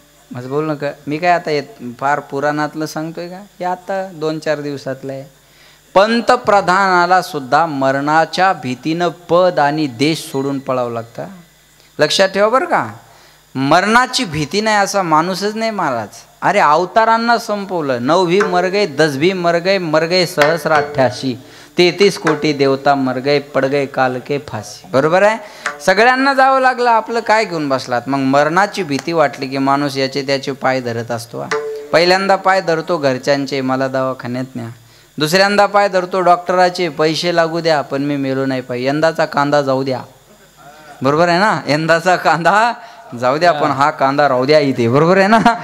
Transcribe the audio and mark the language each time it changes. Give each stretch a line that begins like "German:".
Marathi: माझं बोल नका. मी काय आता फार पुराणातलं सांगतोय का. हे आता 2-4 दिवसातलं आहे. पंतप्रधानाला सुद्धा मरणाच्या भीतीनं पद आणि देश सोडून पळावं लागतं. लक्षात ठेवा बरं का. मरणाची भीती नाही असा माणूसच नाही महाराज. अरे अवतारांना संपवलं.
Hindi: 9 भी मर गए, 10 भी मर गए सहस्र 33 कोटी देवता मर गए, पड गए काल के फाशी.
Marathi: बरोबर आहे. सगळ्यांना जावं लागलं. आपलं काय घेऊन बसलात. मग मरणाची भीती वाटली की माणूस याचे त्याचे पाय धरत असतो. पहिल्यांदा पाय धरतो घरच्यांचे, मला दवाखान्यात न्या. दुसऱ्यांदा पाय धरतो डॉक्टराचे, पैसे लागू द्या पण मी मेलो नाही पाहिजे. यंदाचा कांदा जाऊ द्या. बरोबर आहे ना. यंदाचा कांदा जाऊ द्या पण हा कांदा राहू द्या इथे. बरोबर आहे ना.